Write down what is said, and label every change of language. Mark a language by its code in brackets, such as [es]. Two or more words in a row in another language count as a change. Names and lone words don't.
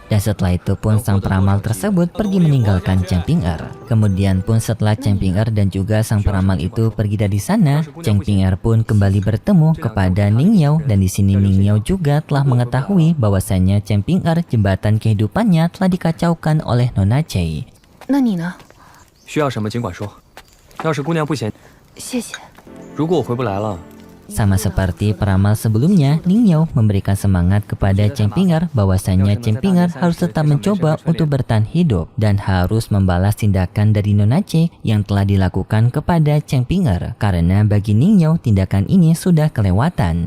[id] Dan setelah itu pun sang peramal tersebut pergi meninggalkan Cheng Ping Er. Kemudian pun setelah Cheng Ping Er dan juga sang peramal itu pergi dari sana, Cheng Ping Er pun kembali bertemu kepada Ning Yao, dan di sini Ning Yao juga telah mengetahui bahwasanya Cheng Ping Er jembatan kehidupannya telah dikacaukan oleh Nona Chey. [zh] 那你呢？需要什么尽管说，要是姑娘不嫌，谢谢。如果我回不来了， [id] Sama seperti peramal sebelumnya, Ning Yao memberikan semangat kepada Cheng Ping Er bahwasanya Cheng Ping Er harus tetap mencoba untuk bertahan hidup dan harus membalas tindakan dari Nona Chey yang telah dilakukan kepada Cheng Ping Er, karena bagi Ning Yao tindakan ini sudah kelewatan.